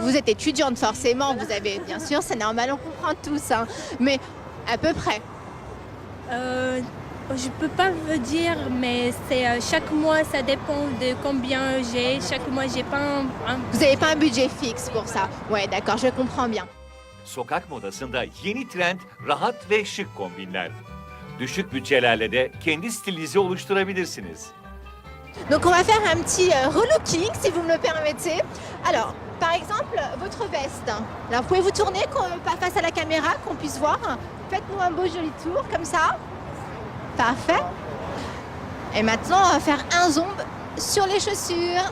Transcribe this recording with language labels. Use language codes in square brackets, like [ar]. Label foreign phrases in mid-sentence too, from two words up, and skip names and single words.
[fr] Vous êtes étudiante forcément, vous avez bien sûr, c'est normal, on comprend tous, hein, mais à peu près. Je peux pas vous dire, mais c'est chaque mois, ça dépend de combien j'ai. Chaque mois, j'ai pas un. Vous n'avez pas un budget fixe pour ça? Ouais, d'accord, je comprends bien. [tr] Sokak modasında yeni trend rahat ve şık kombinler. Düşük bütçelerle de kendi stilinizi oluşturabilirsiniz. [fr] Donc on va faire un petit relooking si vous me le permettez. Alors, par exemple, votre veste. Alors pouvez-vous tourner pas face à la caméra, qu'on puisse voir? Faites-nous un beau joli tour comme ça. Parfait. Et maintenant, on va faire un zoom sur les chaussures.